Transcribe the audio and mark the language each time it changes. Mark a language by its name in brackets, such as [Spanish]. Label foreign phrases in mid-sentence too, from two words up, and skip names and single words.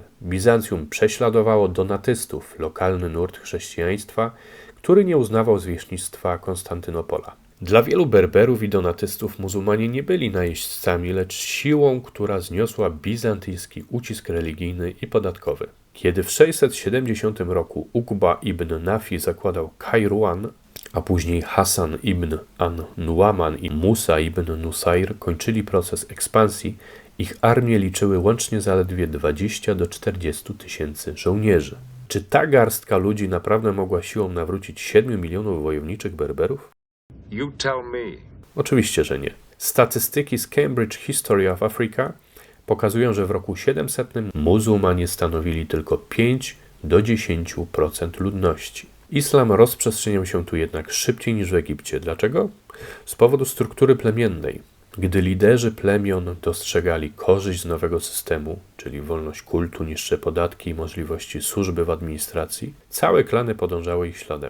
[Polish] Bizancjum prześladowało donatystów, lokalny nurt chrześcijaństwa, który nie uznawał zwierzchnictwa Konstantynopola. Dla wielu Berberów i donatystów muzułmanie nie byli najeźdźcami, lecz siłą, która zniosła bizantyjski ucisk religijny i podatkowy. Kiedy w 670 roku Uqba ibn Nafi zakładał Kairuan, a później Hasan ibn an-Nu'aman i Musa ibn Nusair kończyli proces ekspansji, ich armie liczyły łącznie zaledwie 20 do 40 tysięcy żołnierzy. Czy ta garstka ludzi naprawdę mogła siłą nawrócić 7 milionów wojowniczych Berberów? [English] You tell me. [Polish] Oczywiście, że nie. Statystyki z Cambridge History of Africa pokazują, że w roku 700 muzułmanie stanowili tylko 5 do 10% ludności. Islam rozprzestrzeniał się tu jednak szybciej niż w Egipcie. Dlaczego? Z powodu struktury plemiennej. Gdy liderzy plemion dostrzegali korzyść z nowego systemu, czyli wolność kultu, niższe podatki i możliwości służby w administracji, całe klany podążały ich śladem.